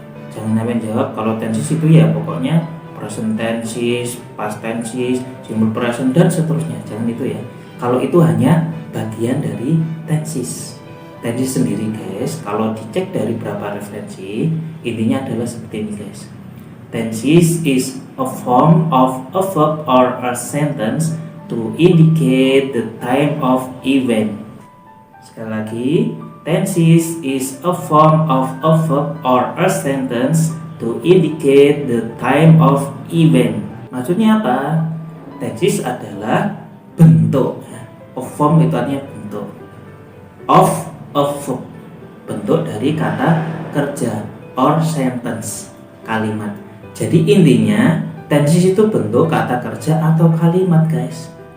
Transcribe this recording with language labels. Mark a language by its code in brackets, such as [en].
[id] Jangan sampai jawab kalau tenses itu ya pokoknya present tenses, past tenses, simple present dan seterusnya. Jangan itu ya. Kalau itu hanya bagian dari tenses. Tenses sendiri guys, kalau dicek dari beberapa referensi, intinya adalah seperti ini guys. [en] Tenses is a form of a verb or a sentence to indicate the time of event. Sekali lagi, tenses is a form of a verb or a sentence to indicate the time of event. [id] Maksudnya apa? Tenses adalah bentuk. Of form itu artinya bentuk. Of a verb, bentuk dari kata kerja, or sentence, kalimat. Jadi intinya tenses itu bentuk kata kerja atau kalimat guys.